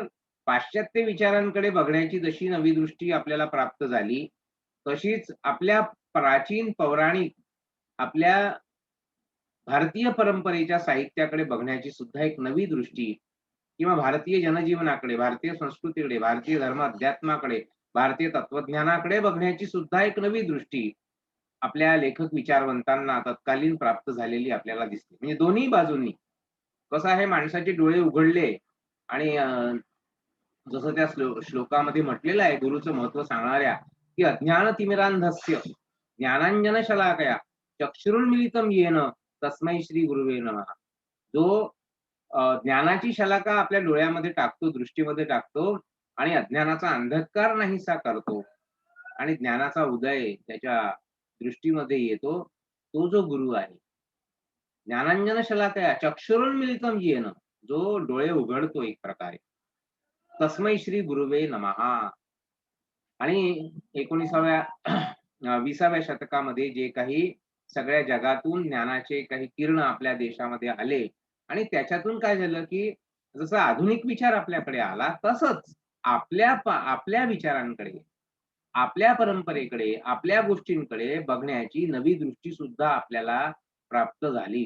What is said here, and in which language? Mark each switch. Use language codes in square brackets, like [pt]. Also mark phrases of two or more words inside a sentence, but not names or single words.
[mr] पाश्चात्य विचारांकडे बघण्याची जशी नवी दृष्टी आपल्याला प्राप्त झाली, तशीच आपल्या प्राचीन पौराणिक आपल्या भारतीय परंपरेच्या साहित्याकडे बघण्याची सुद्धा एक नवी दृष्टी किंवा भारतीय जनजीवनाकडे, भारतीय संस्कृतीकडे, भारतीय धर्म अध्यात्माकडे, भारतीय तत्वज्ञानाकडे बघण्याची सुद्धा एक नवी दृष्टी आपल्या लेखक विचारवंतांना तत्कालीन प्राप्त झालेली आपल्याला दिसते. म्हणजे दोन्ही बाजूंनी. कसं आहे माणसाचे डोळे उघडले आणि जसं त्या श्लोकामध्ये म्हटलेलं आहे गुरुचं महत्त्व सांगणाऱ्या, की [sa] "अज्ञानतिमिरांधस्य ज्ञानांजनशलाकया चक्षुरुन्मीलितं येन तस्मै श्री गुरुवे नमः." [mr] जो ज्ञानाची शलाका आपल्या डोळ्यामध्ये टाकतो, दृष्टीमध्ये टाकतो आणि अज्ञानाचा अंधकार नाहीसा करतो आणि ज्ञानाचा उदय त्याच्या दृष्टीमध्ये येतो, तो जो गुरु आहे. [sa] ज्ञानांजन शलाकया चक्षुरुन्मीलितं येन, [mr] जो डोळे उघडतो एक प्रकारे. [sa] तस्मै श्री गुरुवे नमः. [mr] आणि 19व्या 20व्या शतकामध्ये जे काही सगळ्या जगातून ज्ञानाचे काही किरण आपल्या देशामध्ये आले आणि त्याच्यातून काय झालं, की जसं आधुनिक विचार आपल्याकडे आला, तसंच आपल्या विचारांकडे, आपल्या परंपरेकडे, आपल्या गोष्टींकडे बघण्याची नवी दृष्टी सुद्धा आपल्याला प्राप्त झाली.